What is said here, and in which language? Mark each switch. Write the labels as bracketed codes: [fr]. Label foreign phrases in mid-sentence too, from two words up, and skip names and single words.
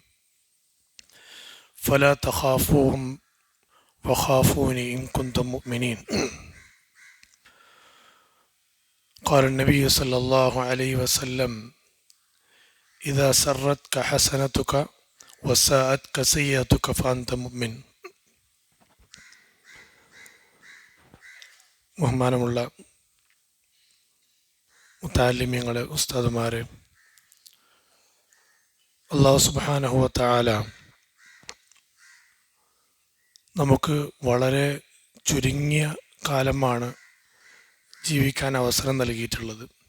[ar] فلا تخافوهم وخافوني إن كنتم مؤمنين. قال النبي صلى الله عليه وسلم: إذا سرتك حسنتك وساءتك سيئتك فأنت مؤمن. [ml] ബഹുമാനമുള്ള മുതഅല്ലിമീങ്ങളെ, ഉസ്താദുമാരെ, അല്ലാഹു [ar] سبحانه وتعالى [ml] നമുക്ക് വളരെ ചുരുങ്ങിയ കാലമാണ് ജീവിക്കാൻ അവസരം നൽകിയിട്ടുള്ളത്.